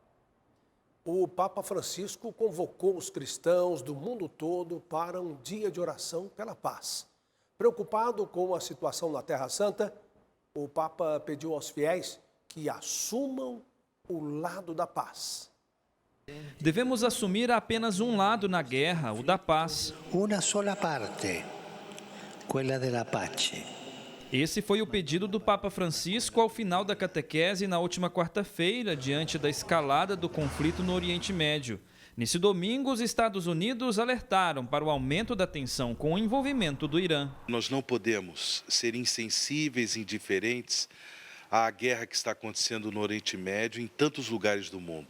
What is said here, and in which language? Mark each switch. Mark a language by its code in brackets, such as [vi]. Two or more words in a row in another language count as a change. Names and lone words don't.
[pt] O Papa Francisco convocou os cristãos do mundo todo para um dia de oração pela paz. Preocupado com a situação na Terra Santa, o Papa pediu aos fiéis que assumam o lado da paz. Devemos assumir apenas um lado na guerra, o da paz. [it] Una sola parte, quella della pace. [pt] Esse foi o pedido do Papa Francisco ao final da catequese na última quarta-feira, diante da escalada do conflito no Oriente Médio. Nesse domingo, os Estados Unidos alertaram para o aumento da tensão com o envolvimento do Irã. Nós não podemos ser insensíveis, indiferentes à guerra que está acontecendo no Oriente Médio em tantos lugares do mundo.